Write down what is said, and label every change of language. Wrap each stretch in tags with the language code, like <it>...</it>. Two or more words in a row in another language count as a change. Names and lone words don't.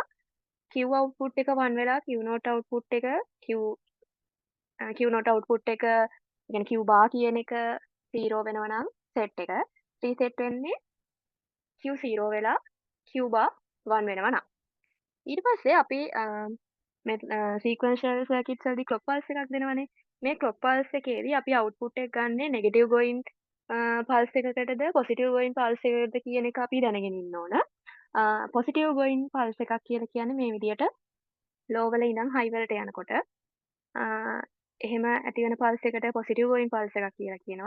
<si>Q output එක 1 වෙලා Q not output එක Q not output එක يعني Q bar කියන එක 0 වෙනවා නම් set එක reset වෙන්නේ Q 0 වෙලා Q bar 1 වෙනවා නම්. ඊට පස්සේ අපි</si> <en>sequential circuits</en> <si>වලදී</si> <en>clock pulse</en> <si>එකක් දෙනවනේ. මේ</si> <en>clock pulse</en> <si>එකේදී අපි output එක ගන්නේ</si> <en>negative going pulse</en> <si>එකකටද</si> <en>positive going pulse</en> <si>එකකටද කියන එක අපි දැනගෙන ඉන්න ඕන.</si> <en>positive going pulse</en> <si>එකක් කියලා කියන්නේ මේ විදියට ලෝ වල ඉඳන් හයි වලට යනකොට එහෙම ඇති වෙන පල්ස් එකට</si> <en>positive going pulse</en> <si>එකක් කියලා කියනවා.</si>